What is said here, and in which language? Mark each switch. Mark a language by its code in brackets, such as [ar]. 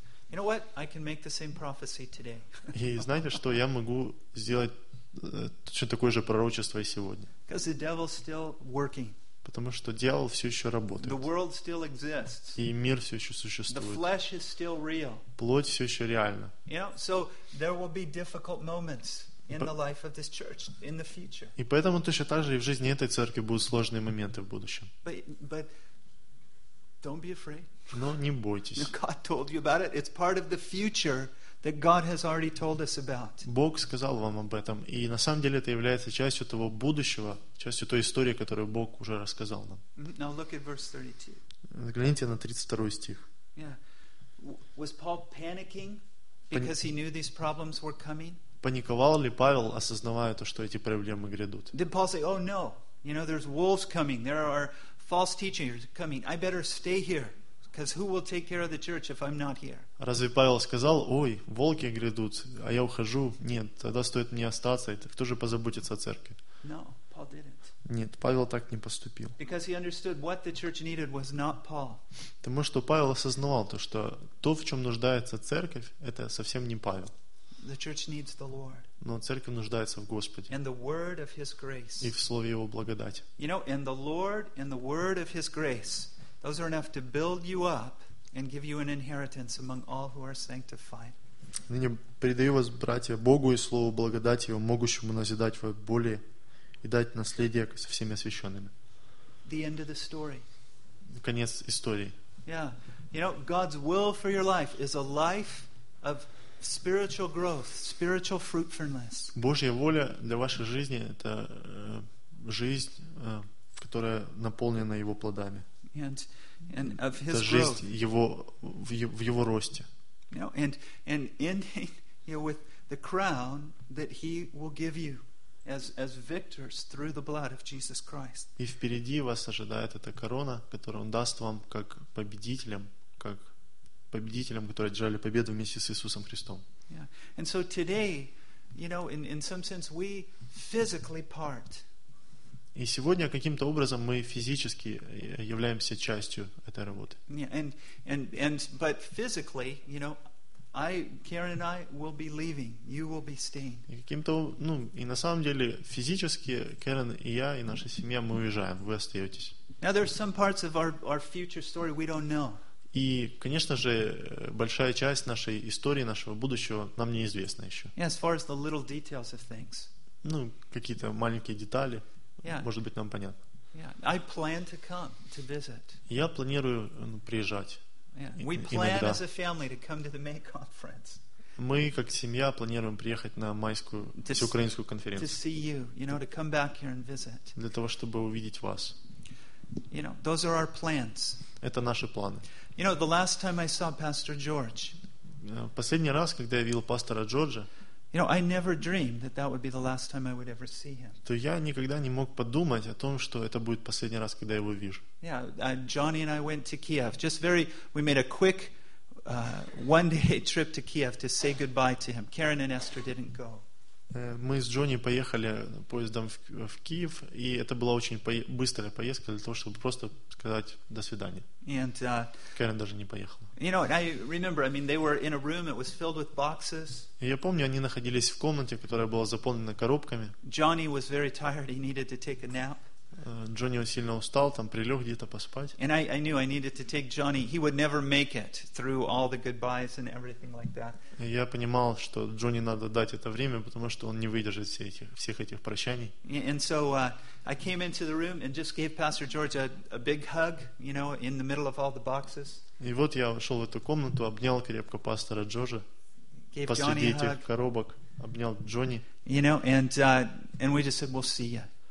[en] You know what? I can make the same prophecy today. [ru] И знаете что? Я могу сделать точно такое же пророчество и сегодня. [en] Because the devil's still working. [ru] Потому что дьявол все еще работает. [en] The world still exists. [ru] И мир все еще существует. [en] The flesh is still real. [ru] Плоть все еще реальна. [en] You know, so there will be difficult moments in the life of this church in the future. [ru] И поэтому точно так же и в жизни этой церкви будут сложные моменты в будущем. [en] But don't be afraid. [ru] Но не бойтесь. [en] God told you about it. It's part of the future that God has already told us about. [ru] Бог сказал вам об этом, и на самом деле это является частью того будущего, частью той истории, которую Бог уже рассказал нам. [en] Now look at verse 32. [ru] Взгляните на 32 стих. [en] Yeah. Was Paul panicking because he knew these problems were coming? [ru] Паниковал ли Павел, осознавая то, что эти проблемы грядут? [en] Did Paul say, "Oh no, you know, there's wolves coming. There are false teachers coming. I better stay here"? Because who will take care of the church if I'm not here? [ru] Разве Павел сказал, ой, волки грядут, а я ухожу? Нет, тогда стоит мне остаться. Кто же позаботится о церкви? [en] No, Paul didn't. [ru] Нет, Павел так не поступил. [en] Because he understood what the church needed was not Paul. [ru] Потому что Павел осознавал то, что то, в чем нуждается церковь, это совсем не Павел. [en] The church needs the Lord. [ru] Но церковь нуждается в Господе. [en] And the word of His grace. [ru] И в слове Его благодати. [en] You know, and the Lord and the word of His grace. Those are enough to build you up and give you an inheritance among all who are sanctified. [ru] Ныне предаю вас, братья, Богу и слову благодати Его, могущему назидать вас более и дать наследие со всеми освященными. [en] The end of the story. [ru] Конец истории. [en] Yeah. You know, God's will for your life is a life of spiritual growth, spiritual fruitfulness. [ru] Божья воля для вашей жизни — это жизнь, которая наполнена Его плодами. [en] And of his growth. [ru] Это жизнь его в его росте. [en] You know, and ending, you know, with the crown that he will give you. as victors through the blood of Jesus Christ. [ru] И впереди вас ожидает эта корона, которую Он даст вам как победителям, которые одержали победу вместе с Иисусом Христом. [en] Yeah. And so today, you know, in some sense, we physically part. [ru] И сегодня каким-то образом мы физически являемся частью этой работы. [en] Yeah, but physically, you know, Karen and I will be leaving. You will be staying. [ru] И каким-то, ну, и на самом деле физически Карен и я и наша семья мы уезжаем. Вы остаетесь. [en] Now there are some parts of our future story we don't know. [ru] И, конечно же, большая часть нашей истории, нашего будущего нам неизвестна еще. [en] Yeah, as far as the little details of things. [ru] Ну, какие-то маленькие детали. Yeah. Может быть, нам понятно. [en] Yeah. I plan to come to visit. [ru] Я планирую приезжать. [en] Yeah. We plan as a family to come to the May conference. [ru] Мы как семья планируем приехать на майскую всеукраинскую конференцию. [en] To see you, you know, to come back here and visit. [ru] Для того, чтобы увидеть вас. [en] You know, those are our plans. [ru] Это наши планы. [en] You know, the last time I saw Pastor George. [ru] Последний раз, когда я видел пастора Джорджа. [en] You know, I never dreamed that would be the last time I would ever see him. [ru] То я никогда не мог подумать о том, что это будет последний раз, когда я его вижу. [en] Yeah, Johnny and I went to Kiev. We made a quick one-day trip to Kiev to say goodbye to him. Karen and Esther didn't go. [ru] Мы с Джонни поехали поездом в Киев, и это была очень быстрая поездка для того, чтобы просто сказать до свидания. [en] And [ru] Карен даже не поехала. [en] You know, I remember. I mean, they were in a room. It was filled with boxes. [ru] Я помню, они находились в комнате, которая была заполнена коробками. [en] Johnny was very tired. He needed to take a nap. [ru] Джонни очень сильно устал, там прилег где-то поспать. [en] And I knew I needed to take Johnny. He would never make it through all the goodbyes and everything like that. [ru] Я понимал, что Джонни надо дать это время, потому что он не выдержит всех этих прощаний. [en] And so I came into the room and just gave Pastor George a big hug, you know, in the middle of all the boxes. [ru] И вот я вошел в эту комнату, обнял крепко пастора Джорджа, посреди этих коробок обнял Джонни. [en] You know, and we just said, we'll see you.